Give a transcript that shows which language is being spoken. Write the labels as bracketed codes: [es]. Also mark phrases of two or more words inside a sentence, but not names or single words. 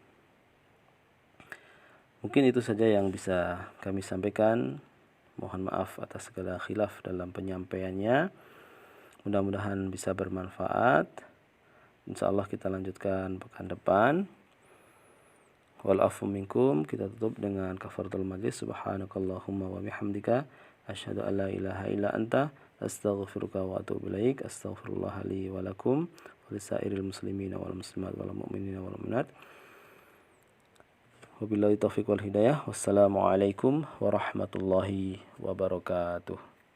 [id] Mungkin itu saja yang bisa kami sampaikan. Mohon maaf atas segala khilaf dalam penyampaiannya. Mudah-mudahan bisa bermanfaat. Insyaallah kita lanjutkan pekan depan. [ar] والعفو منكم, [id] kita tutup dengan [ar] كفارة المجلس. سبحانك اللهم وبحمدك أشهد أن لا إله إلا أنت أستغفرك وأتوب إليك. أستغفر الله لي ولكم ولسائر المسلمين والمسلمات والمؤمنين والمؤمنات. وبالله التوفيق والهداية. والسلام عليكم ورحمة الله وبركاته.